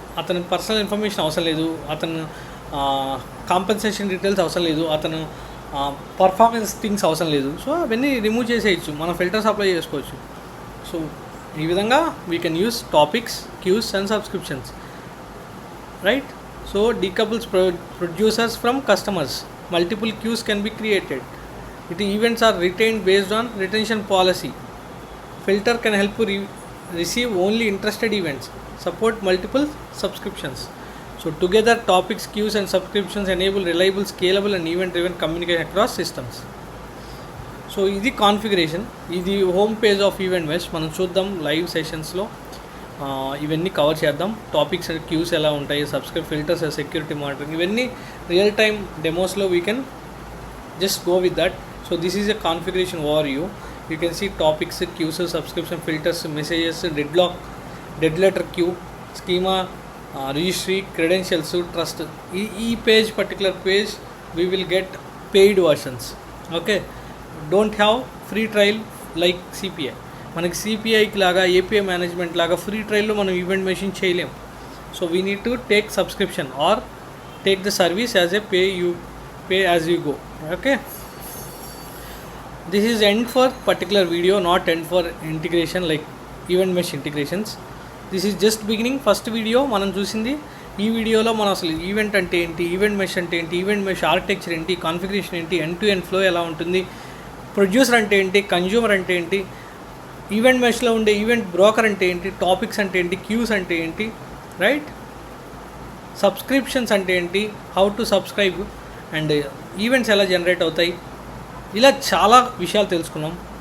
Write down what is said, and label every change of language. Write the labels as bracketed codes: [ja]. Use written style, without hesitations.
[te] అతని personal information అవసరం లేదు, అతను కాంపెన్సేషన్ డీటెయిల్స్ అవసరం లేదు, అతను పర్ఫార్మెన్స్ థింగ్స్ అవసరం లేదు. సో అవన్నీ రిమూవ్ చేసేయచ్చు, మనం ఫిల్టర్స్ అప్లై చేసుకోవచ్చు. సో ఈ విధంగా [en] We can use topics, queues and subscriptions. Right? So decouples producers from customers. Multiple queues can be created. It events are retained based on retention policy. Filter can help you receive only interested events. Support multiple subscriptions. So together topics, queues and subscriptions enable reliable, scalable and event driven communication across systems. [te] So ఇది configuration, ఇది home page of event mesh. మనం చూద్దాం live సెషన్స్లో ఇవన్నీ cover చేద్దాం. Topics and cues ఎలా ఉంటాయి, filters, security monitoring, ఇవన్నీ real time డెమోస్లో [en] We can just go with that. So this is a configuration overview. You can see topics, queues, subscription, filters, messages, deadlock, dead letter queue, schema, registry, credentials, trust. Page, particular page we will get paid versions. Okay, don't have free trial like CPI. [te] మనకి సిపిఐకి లాగా API management లాగా free ట్రయల్లో మనం event machine చేయలేం. [en] So we need to take subscription or take the service as a pay as you go. Okay, this is end for particular video, not end for integration like event mesh integrations. This is just beginning, first video [te] మనం చూసింది. ఈ వీడియోలో మనం అసలు event అంటే ఏంటి, event mesh అంటే ఏంటి, ఈవెంట్ మెష్ ఆర్కిటెక్చర్ ఏంటి, కాన్ఫిగరేషన్ ఏంటి, ఎండ్ టు ఎండ్ ఫ్లో ఎలా ఉంటుంది, ప్రొడ్యూసర్ అంటే ఏంటి, కన్జ్యూమర్ అంటే ఏంటి, ఈవెంట్ మెష్లో ఉండే ఈవెంట్ బ్రోకర్ అంటే ఏంటి, టాపిక్స్ అంటే ఏంటి, క్యూస్ అంటే ఏంటి, రైట్, సబ్స్క్రిప్షన్స్ అంటే ఏంటి, how to subscribe and events ఎలా జనరేట్ అవుతాయి, ఇలా చాలా విషయాలు తెలుసుకున్నాం.